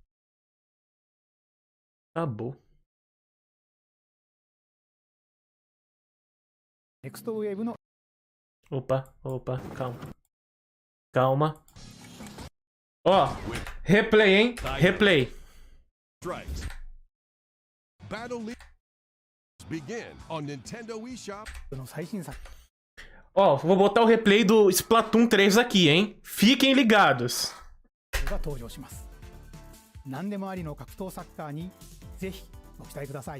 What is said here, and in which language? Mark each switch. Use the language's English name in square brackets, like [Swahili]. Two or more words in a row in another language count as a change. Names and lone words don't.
[Portuguese] Acabou. [English] Next Wave の [Portuguese] Opa, calma. Calma. Ó, replay, hein? Replay. [English] Strikes. Battle League begin on Nintendo eShop. [Japanese] の最新作 [Portuguese] Ó, vou botar o replay do Splatoon 3 aqui, hein? Fiquem ligados. [Japanese] が登場します。何でもありの格闘サッカーにぜひご期待ください。